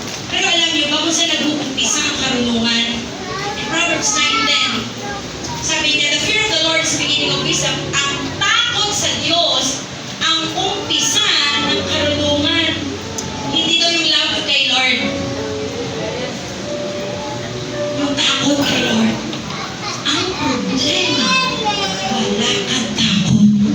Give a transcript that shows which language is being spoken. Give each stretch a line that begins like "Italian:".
Filipino: Pero alam niyo ba kung saan nag-uumpisa ang karunungan?
English: In Proverbs 9:10,
Filipino: sabi niya,
English: the fear of the Lord is the beginning of wisdom.
Filipino: Ang takot sa Diyos ang umpisa ng karunungan. Hindi daw yung love kay Lord. Yung takot kay Lord. Ang problema, wala kang takot.